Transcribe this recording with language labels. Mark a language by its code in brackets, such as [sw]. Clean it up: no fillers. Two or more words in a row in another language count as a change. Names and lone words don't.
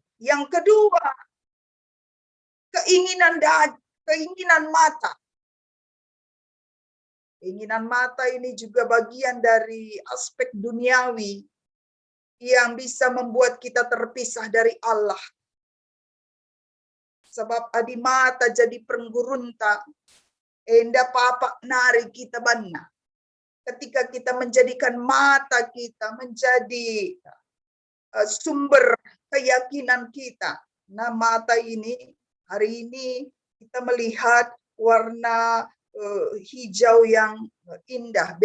[id] Yang kedua, keinginan mata. Keinginan mata ini juga bagian dari aspek duniawi yang bisa membuat kita terpisah dari Allah. [btx] Sebab adi mata jadi penggurunta, enda papa nari kita banna. [id] Ketika kita menjadikan mata kita menjadi sumber keyakinan kita. Nah, mata ini hari ini kita melihat warna hijau yang indah.